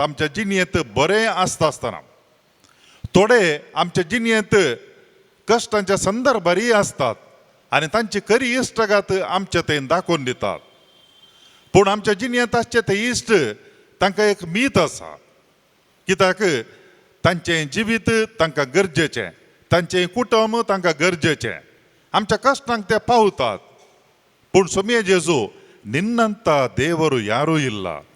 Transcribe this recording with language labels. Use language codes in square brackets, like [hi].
[gom] आमच्या जिणेंत बरें आसता आसतना थोडे आमच्या जिणेंत कश्टांच्या संदर्भारी आसतात आनी तांची खरी इश्टगात आमच्या थंय दाखोवन दितात. पूण आमच्या जिणेंत आसचे ते इश्ट तांकां एक मीत आसा. कित्याक तांचें जिवीत तांकां गरजेचें, तांचें कुटुंब तांकां गरजेचें. आमच्या कश्टांक ते पावतात. पूण सोम्य जेजू [kn] ನಿನ್ನಂತ ದೇವರು ಯಾರೂ ಇಲ್ಲ.